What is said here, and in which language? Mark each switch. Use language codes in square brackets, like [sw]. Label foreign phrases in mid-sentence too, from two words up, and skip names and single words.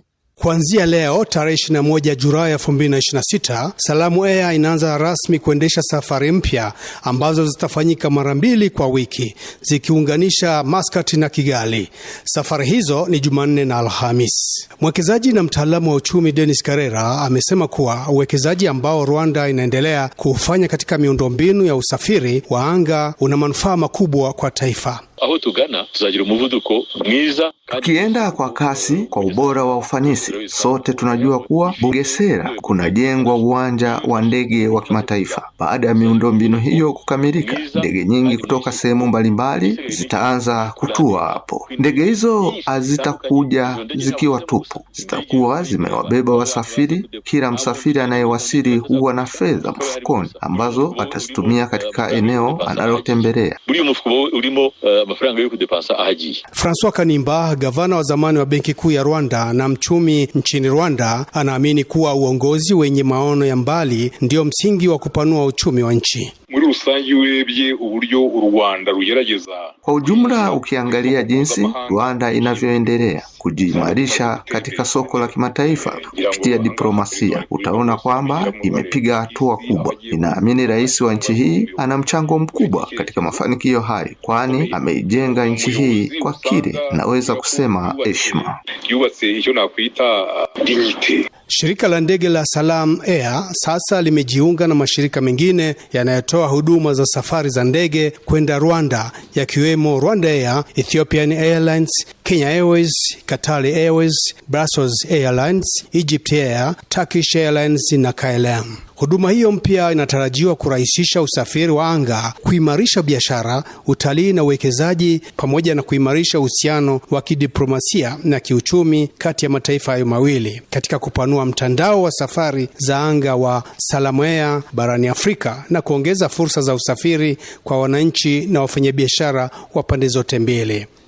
[sw] Kuanzia leo tarehe 21 Julai 2026, Salamu Air inaanza rasmi kuendesha safari mpya ambazo zitafanyika mara 2 kwa wiki, zikiunganisha Muscat na Kigali. Safari hizo ni Jumanne na Alhamis. Mwekezaji na mtaalamu wa uchumi Dennis Karera amesema kuwa uwekezaji ambao Rwanda inaendelea kufanya katika miundombinu ya usafiri wa anga una manufaa makubwa kwa taifa. [rw] Aho tugana tuzagira umuvuduko mwiza. [sw] Tukienda kwa kasi kwa ubora wa ufanisi, sote tunajua kuwa Bugesera kunajengwa uwanja wa ndege wa kimataifa. Baada ya miundombinu hiyo kukamilika, ndege nyingi kutoka sehemu mbalimbali zitaanza kutua hapo. Ndege hizo hazitakuja zikiwa tupu, zitakuwa zimewabeba wasafiri. Kila msafiri anayewasili huwa na fedha mfukoni ambazo atazitumia katika eneo analotembelea. [rw] Buri mfuko urimo mafaranga yo kudepansa ahaji. [sw] François Kanimba, gavana wa zamani wa Benki Kuu ya Rwanda na mchumi nchini Rwanda, anaamini kuwa uongozi wenye maono ya mbali ndio msingi wa kupanua uchumi wa nchi. [rw] Muri rusangi urebye uburyo u Rwanda rugerageza. [sw] Kwa ujumla, ukiangalia jinsi Rwanda inavyoendelea kujiimarisha katika soko la kimataifa kupitia diplomasia, utaona kwamba imepiga hatua kubwa. Ninaamini rais wa nchi hii ana mchango mkubwa katika mafanikio hayo, kwani ameijenga nchi hii kwa kile naweza kusema heshima. [rw] Yubatse hicho nakuita dignity. [sw] Shirika la ndege la Salam Air sasa limejiunga na mashirika mengine yanayotoa huduma za safari za ndege kwenda Rwanda, yakiwemo Rwanda Air, Ethiopian Airlines, Kenya Airways, Qatar Airways, Brussels Airlines, Egypt Air, Turkish Airlines na KLM. Huduma hiyo mpya inatarajiwa kurahisisha usafiri wa anga, kuimarisha biashara, utalii na uwekezaji, pamoja na kuimarisha uhusiano wa kidiplomasia na kiuchumi kati ya mataifa hayo mawili katika kupanua mtandao wa safari za anga wa Salamu Air barani Afrika na kuongeza fursa za usafiri kwa wananchi na wafanyabiashara wa pande zote mbili.